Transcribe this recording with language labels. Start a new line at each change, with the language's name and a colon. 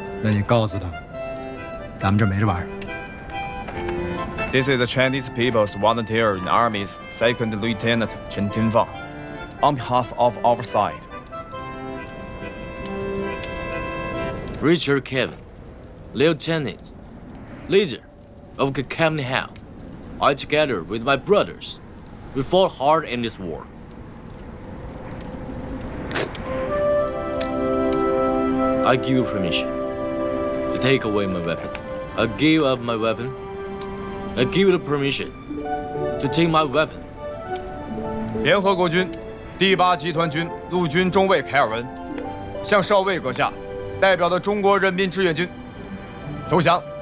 Chinese: 那你告诉他，咱们这没这玩意儿。
English: This is the Chinese People's Volunteer in Army's Second Lieutenant Chen Tianfang, on behalf of our side. Richard Kevin, Lieutenant, leader of Kakamni House. I, together with my brothers, we fought hard in this war. I give you permission to take away my weapon. I give up my weapon. I give you the permission to take my weapon.
Chinese: 联合国军第8集团军陆军中尉凯尔文向少尉阁下代表的中国人民志愿军投降。